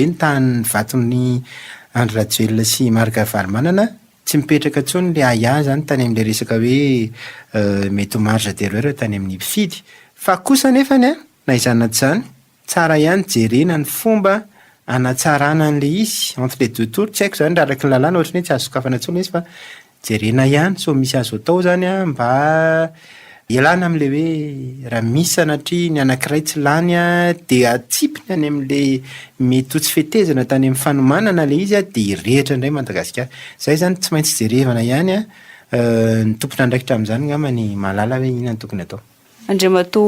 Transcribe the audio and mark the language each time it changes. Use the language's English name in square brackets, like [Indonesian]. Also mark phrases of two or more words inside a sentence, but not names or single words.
[Malagasy] ny tahan'ny vaton'ny Andry Rajoelina sy Marc Ravalomanana tsy mipetraka tsony le aya zany tany amin'le resaka hoe mety ho [French] marge d'erreur [Malagasy] tany amin'ny mpifidy fa kosa nefany a na izany na tsy zany tsara ihany jerena ny fomba anatsarana an'le izy [French] entre les deux tours [Malagasy] tsy haiko zany raha araky ny lalàna ohatrany hoe tsy azo sokafana tsony izy fa jerena ihany so misy azo atao zany a mba ialana amin'le hoe raha misy sanatria ny anankiray tsy lany a de atsipiny any amin'le mety ho tsy fetezana tany amin'ny fanomanana le izy a de irehitra indray Madagasikara zay zany tsy maintsy jerevana ihany a ny tompona andraikitra amin'izany ngamba ny malala hoe inona ny tokony atao